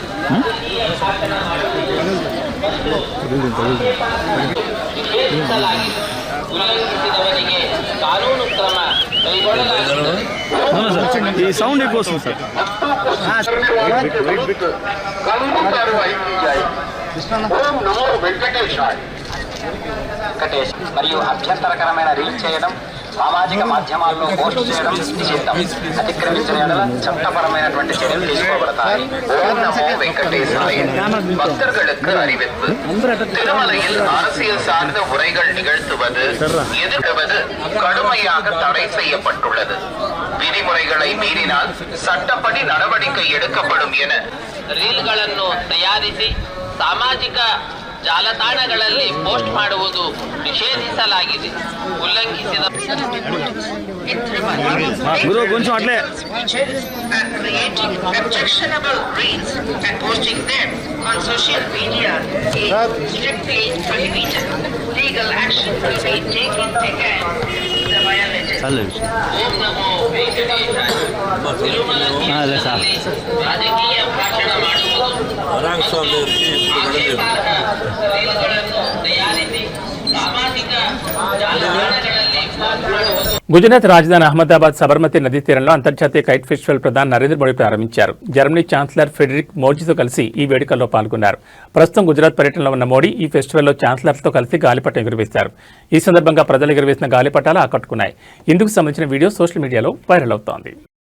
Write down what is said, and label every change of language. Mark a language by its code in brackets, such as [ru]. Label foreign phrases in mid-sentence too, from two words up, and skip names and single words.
[kn] ಉಲ್ಲಂಘಿಸಿದವರಿಗೆ ಕಾನೂನು ಕ್ರಮ ಕೈಗೊಳ್ಳಲಾಗುತ್ತದೆ. [te] ಈ ಸೌಂಡ್ ఎక్కువ వస్తుంది సార్. వెంకటేష్ మరియు అభ్యంతరకరమైన రీల్ చేయడం, సామాజిక మాధ్యమాల్లో పోస్ట్ చేయడం నిషిద్ధం. అతిక్రమించిన యెడల చట్టపరమైనటువంటి చర్యలు తీసుకోబడతాయి. ఓం నమో వెంకటేశాయ. [ta] பக்தர்களுக்கு அறிவிப்பு. திருமலையில் அரசியல் சார்ந்த உரைகள் நிகழ்த்துவது, எதிர்க்குவது கடுமையாக தடை செய்யப்பட்டுள்ளது. விதிமுறைகளை மீறினால் சட்டப்படி நடவடிக்கை எடுக்கப்படும் என [kn] ರೀಲ್ಗಳನ್ನು ತಯಾರಿಸಿ ಸಾಮಾಜಿಕ ಜಾಲತಾಣಗಳಲ್ಲಿ ಪೋಸ್ಟ್ ಮಾಡುವುದು ನಿಷೇಧಿಸಲಾಗಿದೆ. ಉಲ್ಲಂಘಿಸಿದ [te] గురు కొంచెం అట్లే [en] creating objectionable reels and posting them on social media is strictly prohibited. Legal action will be taken against the violators. [kn] ಓಂ ನಮೋ ವೆಂಕಟೇಶಾಯ. ತಿರುಮಲ ತೀರ್ಥದಲ್ಲಿ ರಾಜಕೀಯ ಭಾಷಣ ಮಾಡುವುದು, ರೀಲ್ಗಳನ್ನು ತಯಾರಿಸಿ ಸಾಮಾಜಿಕ ಜಾಲತಾಣಗಳಲ್ಲಿ ಪೋಸ್ಟ್ ಮಾಡುವುದು. [te] గుజరాత్ రాజధాని అహ్మదాబాద్ సబర్మతి నదీ తీరంలో అంతర్జాతీయ కైట్ ఫెస్టివల్ ప్రధాని నరేంద్ర మోడీ ప్రారంభించారు. జర్మనీ ఛాన్సలర్ ఫ్రెడరిక్ మోర్జితో కలిసి ఈ వేడుకల్లో పాల్గొన్నారు. ప్రస్తుతం గుజరాత్ పర్యటనలో ఉన్న మోడీ ఈ ఫెస్టివల్లో ఛాన్సలర్తో కలిసి గాలిపటం ఎగురవేశారు. ఈ సందర్భంగా ప్రజలు ఎగురవేసిన గాలిపటాలు ఆకట్టుకున్నాయి. ఇందుకు సంబంధించిన వీడియో సోషల్ మీడియాలో వైరల్ అవుతోంది.